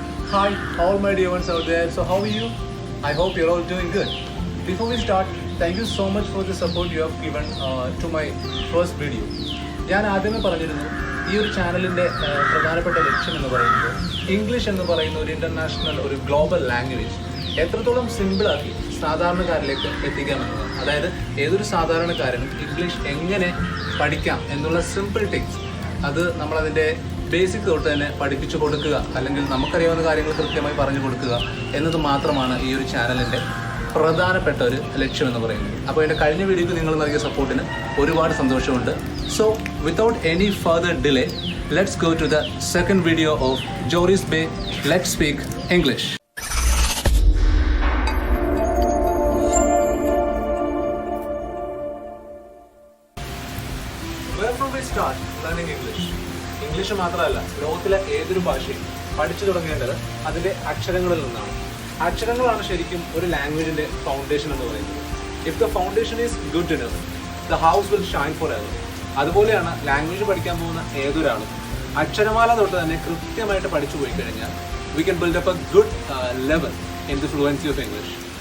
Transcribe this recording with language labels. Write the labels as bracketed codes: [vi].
[en] Hi, all my dear ones out there. So, how are you? I hope you're all doing good. Before we start, thank you so much for the support you have given to my first video. [ml] ഞാൻ ആദ്യമേ പറഞ്ഞിരുന്നു ഈ ഒരു ചാനലിൻ്റെ പ്രധാനപ്പെട്ട ലക്ഷ്യം എന്ന് പറയുന്നത് ഇംഗ്ലീഷ് എന്ന് പറയുന്ന ഒരു ഇൻ്റർനാഷണൽ ഒരു ഗ്ലോബൽ ലാംഗ്വേജ് എത്രത്തോളം സിമ്പിളാക്കി സാധാരണക്കാരിലേക്ക് എത്തിക്കാമെന്നതാണ്. അതായത് ഏതൊരു സാധാരണക്കാരനും ഇംഗ്ലീഷ് എങ്ങനെ പഠിക്കാം എന്നുള്ള സിമ്പിൾ ടിപ്സ് അത് നമ്മളതിൻ്റെ ബേസിക് തൊട്ട് തന്നെ പഠിപ്പിച്ചു കൊടുക്കുക, അല്ലെങ്കിൽ നമുക്കറിയാവുന്ന കാര്യങ്ങൾ കൃത്യമായി പറഞ്ഞു കൊടുക്കുക എന്നത് മാത്രമാണ് ഈ ഒരു ചാനലിൻ്റെ പ്രധാനപ്പെട്ട ഒരു ലക്ഷ്യം എന്ന് പറയുന്നത്. അപ്പോൾ എൻ്റെ കഴിഞ്ഞ വീഡിയോക്ക് നിങ്ങൾ നൽകിയ സപ്പോർട്ടിന് ഒരുപാട് സന്തോഷമുണ്ട്. [en] So without any further delay, let's go to the second video of Joris Bay let's speak English. Where from we start learning English? [ml] English മാത്രമല്ല, ലോകത്തിലെ ഏതൊരു ഭാഷയും പഠിച്ചു തുടങ്ങേണ്ടത് അതിൻ്റെ അക്ഷരങ്ങളിൽ നിന്നാണ്. അക്ഷരങ്ങളാണ് ശരിക്കും ഒരു ലാംഗ്വേജിൻ്റെ ഫൗണ്ടേഷൻ എന്ന് പറയുന്നത്. [en] If the foundation is good enough, the house will shine for ever. [ml] അതുപോലെയാണ് ലാംഗ്വേജ് പഠിക്കാൻ പോകുന്ന ഏതൊരാളും അക്ഷരമാല തൊട്ട് തന്നെ കൃത്യമായിട്ട് പഠിച്ചു പോയി കഴിഞ്ഞാൽ [en] We can build up a good level in the fluency of English.